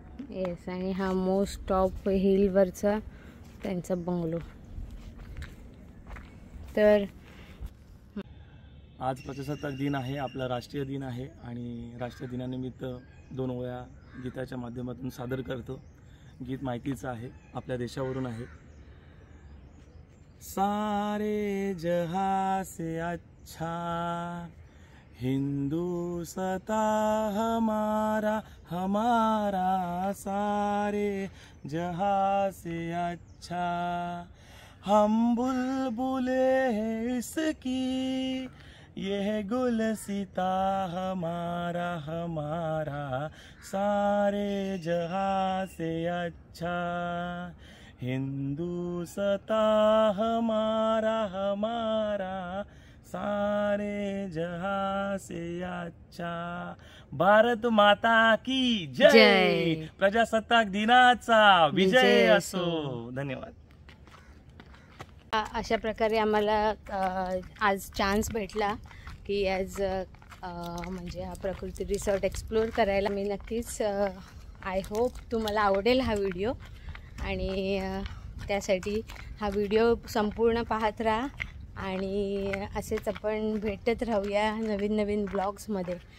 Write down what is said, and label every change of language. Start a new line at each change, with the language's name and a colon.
Marathi: Yes, आणि हा
English: most top
Marathi: हिलवरचा त्यांचा बंगलो. तर आज प्रजासत्ताक दिन आहे, आपला राष्ट्रीय दिन आहे, आणि राष्ट्रीय दिनानिमित्त 2 ओळ्या गीताच्या माध्यमातून सादर करतो. गीत माहितीचं आहे, आपल्या देशावरून आहे.
Hindi: सारे जहां से अच्छा हिंदुस्ता हमारा हमारा, सारे जहां से अच्छा हम बुलबुले हैं इसकी, यह गुलसिता हमारा हमारा, सारे जहां से अच्छा हिंदुस्ता हमारा हमारा, सारे जहां से अच्छा. भारत माता की जय.
Marathi: प्रजासत्ताक दिनाचा विजय असो. धन्यवाद. अशा प्रकारे आम्हाला आज चान्स भेटला की आज म्हणजे हा प्रकृती रिसॉर्ट एक्सप्लोअर करायला. मी नक्कीच
English: I hope
Marathi: तुम्हाला आवडेल हा व्हिडिओ आणि त्यासाठी हा व्हिडिओ संपूर्ण पाहत राहा आणि असेच आपण भेटत राहूया नवीन नवीन ब्लॉग्समध्ये.